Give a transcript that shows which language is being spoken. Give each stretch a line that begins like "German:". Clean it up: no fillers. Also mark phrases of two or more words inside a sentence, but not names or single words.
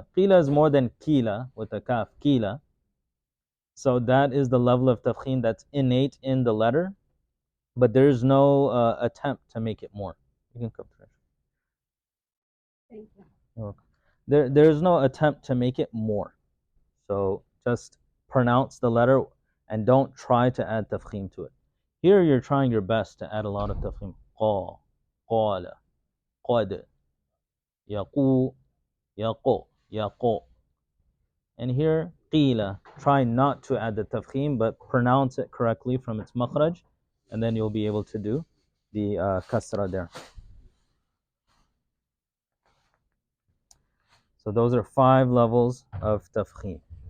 English: Qila is more than kila with a kaf, kila. So that is the level of tafkhim that's innate in the letter, but there's no attempt to make it more. You can come to it. Thank you. Okay. There's no attempt to make it more. So just pronounce the letter and don't try to add tafkhim to it. Here you're trying your best to add a lot of tafkhim. Qa,
Arabic: قال، قد, yaqu, yaqo, yaqo.
English: And here, qila. Try not to add the tafkhim, but pronounce it correctly from its makhraj, and then you'll be able to do the kasra there. So those are 5 levels of tafkhim.